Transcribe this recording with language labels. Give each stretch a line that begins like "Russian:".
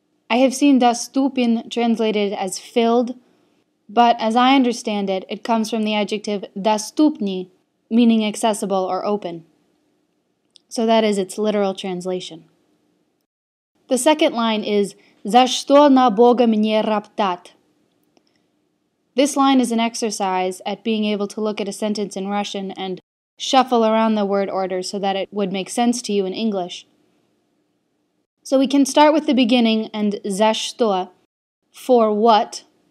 English: I have seen доступен translated as filled, but as I understand it, it comes from the adjective доступный, meaning accessible or open. So that is its literal translation. The second line is
Russian: «За что на Бога мне роптать?»
English: This line is an exercise at being able to look at a sentence in Russian and shuffle around the word order so that it would make sense to you in English. So we can start with the beginning and
Russian: «за что»,
English: for what.